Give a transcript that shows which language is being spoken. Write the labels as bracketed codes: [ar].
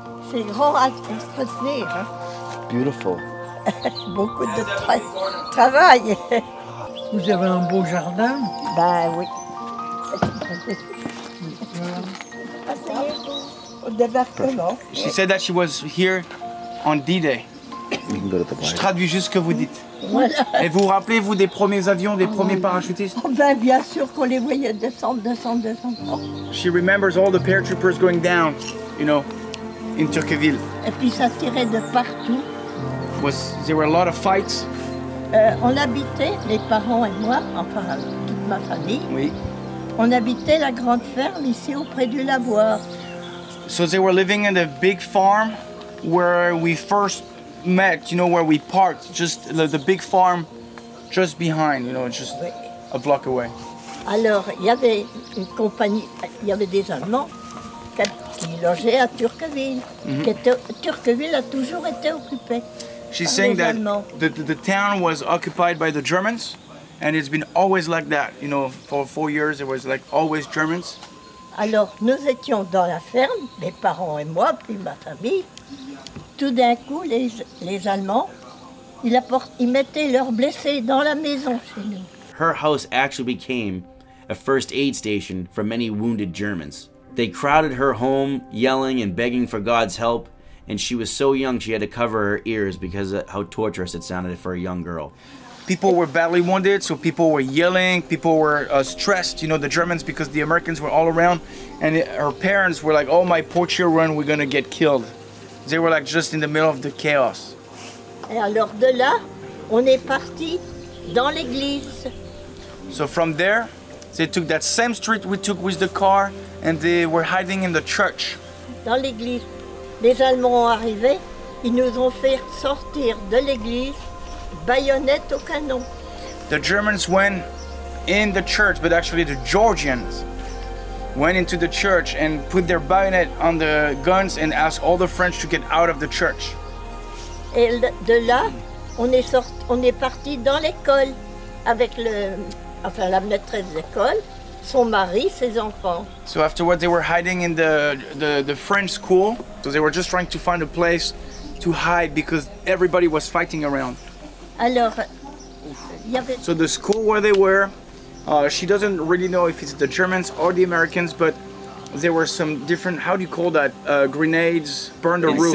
[fr] C'est grand à entretenir. Hein? [en] Beautiful. [fr] Beaucoup de travail. Vous avez un beau jardin? Ben oui. Asseyez-vous au débarquement. [en] She said that she was here on D-Day. [fr] Je traduis juste ce que vous dites. Voilà. Et vous vous rappelez, vous, des premiers avions, des premiers parachutistes? Oh ben bien sûr qu'on les voyait descendre. [en] She remembers all the paratroopers going down, you know, in Heurgue. [fr] Et puis ça tirait de partout. [en] There were a lot of fights. [fr] On habitait, les parents et moi, enfin toute ma famille, Oui. on habitait la grande ferme ici auprès du lavoir. [en] So they were living in the big farm where we first met, you know, where we parked, just the big farm just behind, you know, just a block away. [fr] Alors, il y avait une compagnie, il y avait des Allemands qui logeaient à Heurgue. Heurgue a toujours été occupée. [en] She's saying that the town was occupied by the Germans, and it's been always like that, you know, for 4 years it was like always Germans. [fr] Alors, nous étions dans la ferme, mes parents et moi, puis ma famille. Tout d'un coup, les Allemands, ils mettaient leurs blessés dans la maison chez nous. [en] Her house actually became a first aid station for many wounded Germans. They crowded her home, yelling and begging for God's help, and she was so young she had to cover her ears because of how torturous it sounded for a young girl. People were badly wounded, so people were yelling, people were stressed, you know, the Germans, because the Americans were all around, and her parents were like, oh, my poor children, we're gonna get killed. They were like just in the middle of the chaos. [fr] Et alors de là, on est parti dans l'église. [en] So from there, they took that same street we took with the car, and they were hiding in the church. [fr] Dans l'église, les Allemands ont arrivé, ils nous ont fait sortir de l'église, baïonnette au canon. [en] The Germans went in the church, but actually the Georgians went into the church and put their bayonet on the guns and asked all the French to get out of the church. [fr] Et de là, on est parti dans l'école avec la maîtresse d'école, son mari, ses enfants. [en] So afterwards, they were hiding in the French school. So they were just trying to find a place to hide because everybody was fighting around. [fr] Alors, il y avait... [en] So the school where they were, she doesn't really know if it's the Germans or the Americans, but there were some different, how do you call that, grenades, burned the roof.